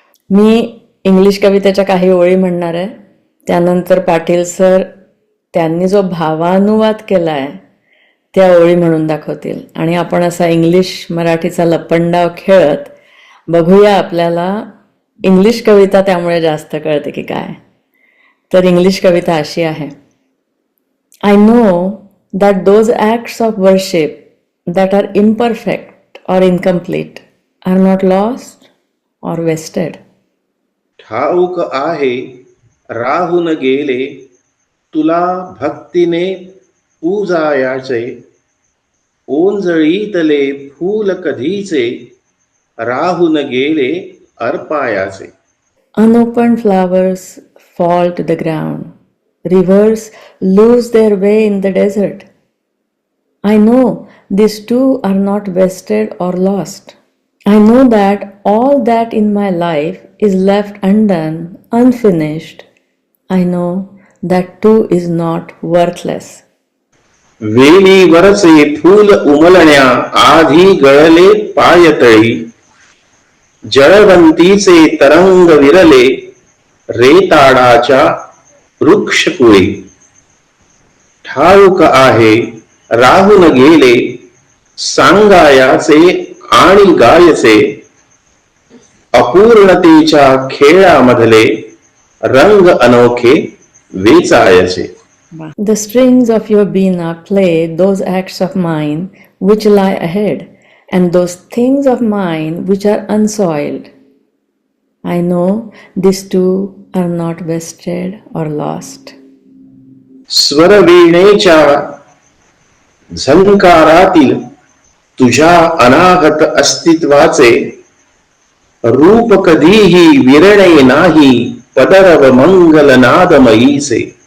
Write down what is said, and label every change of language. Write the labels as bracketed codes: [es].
[mr] मी English कवितेच्या काही ओळी म्हणणार आहे, त्यानंतर पाटील सर त्यांनी जो भावानुवाद केला आहे त्या ओळी म्हणून दाखवतील आणि आपण असा इंग्लिश मराठीचा लपंडाव खेळत बघूया आपल्याला इंग्लिश कविता त्यामुळे जास्त कळते की काय. तर इंग्लिश कविता अशी आहे. [en] I know that those acts of worship that are imperfect or incomplete are not lost or wasted. [mr] ठाऊक आहे राहून गेले तुला भक्तीने पूजायाचे, ओंजळीतले फूल कधीचे राहून गेले अर्पायाचे. [en] Unopened flowers fall to the ground. Rivers lose their way in the desert. I know these too are not wasted or lost. I know that all that in my life is left undone, unfinished. I know that too is not worthless. [mr] वेलीवरचे फूल उमलण्या आधी गळले पायतळी, जळवंतीचे तरंग विरले रेताडाच्या वृक्षकुळी. ठाऊक आहे राहून गेले सांगायाचे आणि गायचे, अपूर्णतेच्या खेळामधले रंग अनोखे वेचायचे. [en] The strings of your veena play those acts of mine which lie ahead, and those things of mine which are unsoiled. I know these too are not wasted or lost. [mr] स्वरवीणेच्या झंकारातील तुझ्या अनाहत अस्तित्वाचे रूप कधीही विरणे नाही पदरव मंगल नादमयीचे.